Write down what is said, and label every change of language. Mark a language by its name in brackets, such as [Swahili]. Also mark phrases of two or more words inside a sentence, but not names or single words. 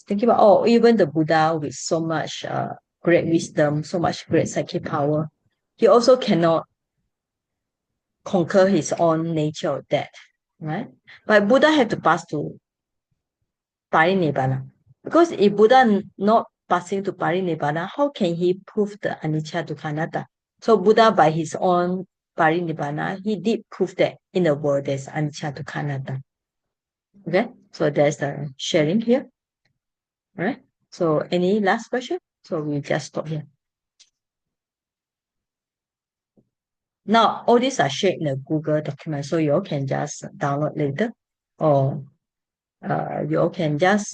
[English] Thinking about, oh, even the Buddha with so much great wisdom, so much great psychic power, he also cannot conquer his own nature of death, right? But Buddha had to pass to Parinibbana. Because if Buddha not passing to Parinibbana, how can he prove the [Pali] anicca dukkha anatta? [English] So Buddha by his own Parinibbana, he did prove that in the world there's [Pali] anicca dukkha anatta. [English] Okay, so there's the sharing here. All right. So any last question? So we just stop here. Now all these are shared in a Google document, so you all can just download later, or you all can just.